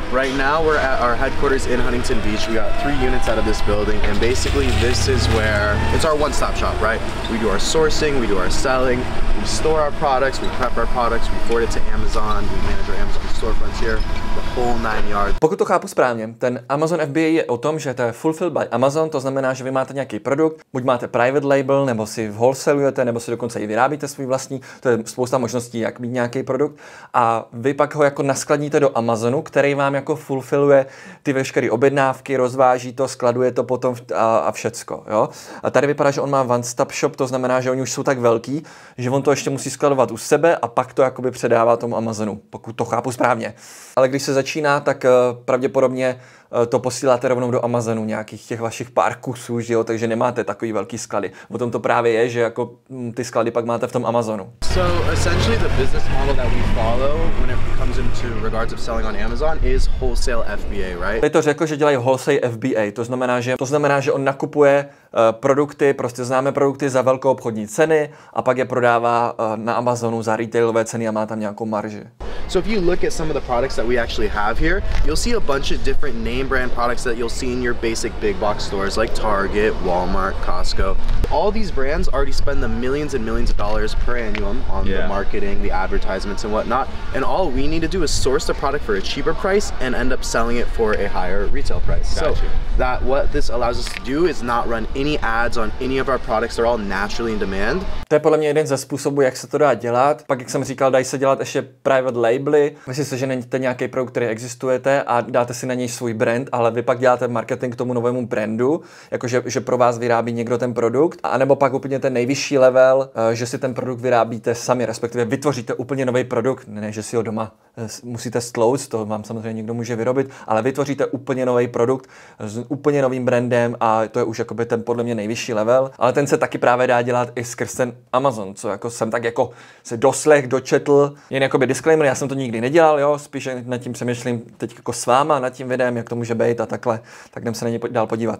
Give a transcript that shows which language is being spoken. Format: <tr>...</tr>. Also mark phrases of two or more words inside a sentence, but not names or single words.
<en>Right now we're at our headquarters in Huntington Beach. We got 3 units out of this building, and basically this is where, it's our one-stop shop, right? We do our sourcing, we do our selling, we store our products, we prep our products, we forward it to Amazon, we manage our Amazon storefronts here, the whole 9 yards.</en> <cs>Pokud to chápu správně, ten Amazon FBA je o tom, že to je</cs> <en>fulfilled by Amazon,</en> <cs>to znamená, že vy máte nějaký produkt, buď máte</cs> <en>private label,</en> <cs>nebo si wholesalujete, nebo si dokonce i vyrábíte svůj vlastní, to je spousta možností, jak mít nějaký produkt, a vy pak ho jako naskladníte do Amazonu, který vám jako fulfilluje ty veškeré objednávky, rozváží to, skladuje to potom a všecko, jo. A tady vypadá, že on má</cs> <en>one-stop shop,</en> <cs>to znamená, že oni už jsou tak velký, že on to ještě musí skladovat u sebe a pak to jakoby předává tomu Amazonu, pokud to chápu správně. Ale když se začíná, tak pravděpodobně to posíláte rovnou do Amazonu, nějakých těch vašich pár kusů, že jo, takže nemáte takový velký sklady. O tom to právě je, že jako ty sklady pak máte v tom Amazonu.</cs> <en>So essentially the business model that we follow when it comes into regards of selling on Amazon is wholesale FBA, right?</en> <cs>Je to řekl, že dělají</cs> <en>wholesale FBA,</en> <cs>to znamená, že on nakupuje produkty, prostě známé produkty za velkou obchodní ceny a pak je prodává na Amazonu za retailové ceny a má tam nějakou marži.</cs> <en>So if you look at some of the products that we actually have here, you'll see a bunch of different name brand products that you'll see in your basic big box stores like Target, Walmart, Costco. All these brands already spend the millions and millions of dollars per annum on the marketing, the advertisements and whatnot. And all we need to do is source the product for a cheaper price and end up selling it for a higher retail price. So that what this allows us to do is not run any ads on any of our products. They're all naturally in demand.</en> <cs>To je podle mě jeden ze způsobů, jak se to dá dělat. Pak, jak jsem říkal, dají se dělat ještě private labely. Myslíte si, že neníte nějaký produkt, který existujete a dáte si na něj svůj brand, ale vy pak děláte marketing k tomu novému brandu, jakože že pro vás vyrábí někdo ten produkt, a nebo pak úplně ten nejvyšší level, že si ten produkt vyrábíte sami, respektive vytvoříte úplně nový produkt, ne, že si ho doma musíte stlouct, to vám samozřejmě někdo může vyrobit, ale vytvoříte úplně nový produkt s úplně novým brandem a to je už jakoby ten podle mě nejvyšší level, ale ten se taky právě dá dělat i skrz ten Amazon, co jako jsem tak jako se doslech, dočetl, jen jakoby disclaimer, já jsem to nikdy nedělal, jo, spíš nad tím přemýšlím teď jako s váma, nad tím videem, jak to může být a takhle, tak jdem se na něj dál podívat.</cs>